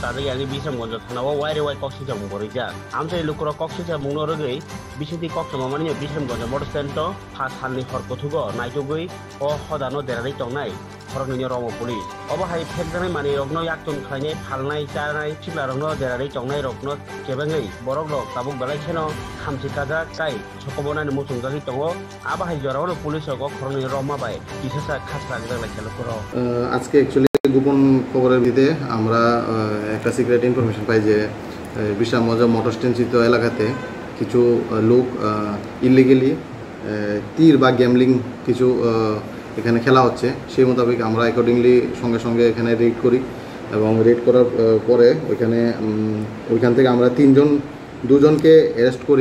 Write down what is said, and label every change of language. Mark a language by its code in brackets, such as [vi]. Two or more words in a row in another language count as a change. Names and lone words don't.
[trp] tadai ani Bishamgonjo thanao waire wai koksi jang borija amchini lokorok koksi jang mungno rogi Bisiti kok samamani Bishamgonjo motor stand to phas halni hor kothugo naitugui o hodano derai tongnai Horongni Romo police oba hai phekjanai mani rokno yaktun khainai thalnai chanai chibla rokno derai tongnai rokno kebangai borok rok tabuk belai kheno hamsi kaja kai sokobonani musunggali tongo aba hai jorano police rok Horongni Roma bai kisasa khasra gidala khelo koro [bn] আজকে অ্যাকচুয়ালি গোপন খবরের ভিত্তিতে আমরা একটা [en] secret information [bn] পাই যে বিশামগঞ্জ মোটর স্ট্যান্ড এলাকাতে কিছু লোক ইলিগালি তীর বা গ্যামলিং কিছু এখানে খেলা হচ্ছে সেই মোতাবেক আমরা অ্যাকর্ডিংলি সঙ্গে সঙ্গে এখানে রেড করি এবং রেড করার পরে ওইখান থেকে আমরা দুজনকে অ্যারেস্ট করি।